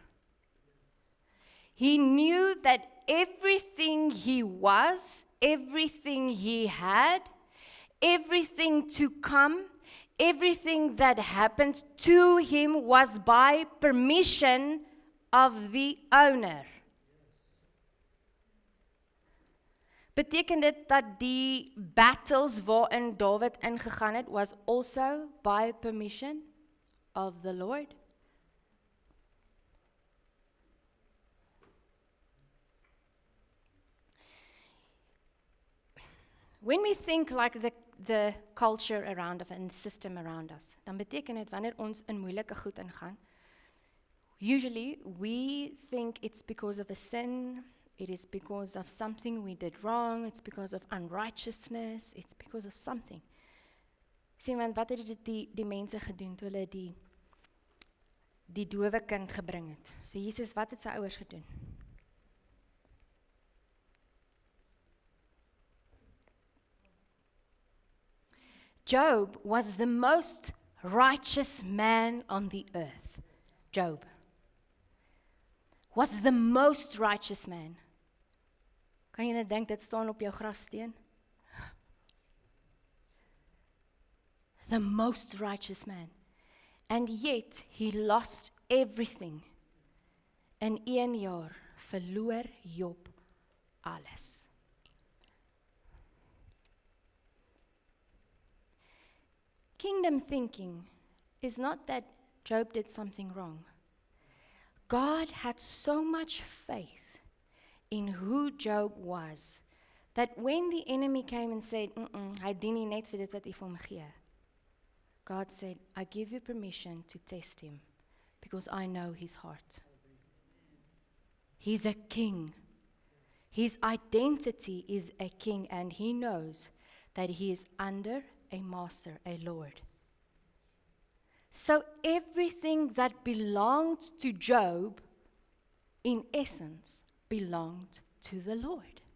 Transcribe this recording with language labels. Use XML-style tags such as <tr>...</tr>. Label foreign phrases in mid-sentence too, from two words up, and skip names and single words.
<en>He knew that everything he was, everything he had, everything to come, everything that happened to him was by permission of the owner.</en> <af>Beteken dit dat die battles waarin Dawid ingegaan het,</af> <en>was also by permission of the Lord? When we think like the culture around us and the system around us,</en> <af>dan beteken dit wanneer ons in moeilike goed ingaan,</af> <en>usually we think it's because of a sin, it is because of something we did wrong, it's because of unrighteousness, it's because of something.</en> <af>Sien, want wat het die mense gedoen toe hulle die dowe kind gebring het? So Jesus, wat het sy ouers gedoen?</af> <en>Job was the most righteous man on the earth. Job was the most righteous man.</en> <af>Kan jy nou dink, dit staan op jou grafsteen?</af> <en>The most righteous man. And yet, he lost everything.</en> <af>In 1 jaar verloor Job alles.</af> <en>Kingdom thinking is not that Job did something wrong. God had so much faith in who Job was, that when the enemy came and said,</en> <af>hy dien nie net vir dit wat U vir hom gee,</af> <en>God said, I give you permission to test him, because I know his heart. He's a king. His identity is a king, and he knows that he is under a master, a Lord. So everything that belonged to Job, in essence, belonged to the Lord.</en>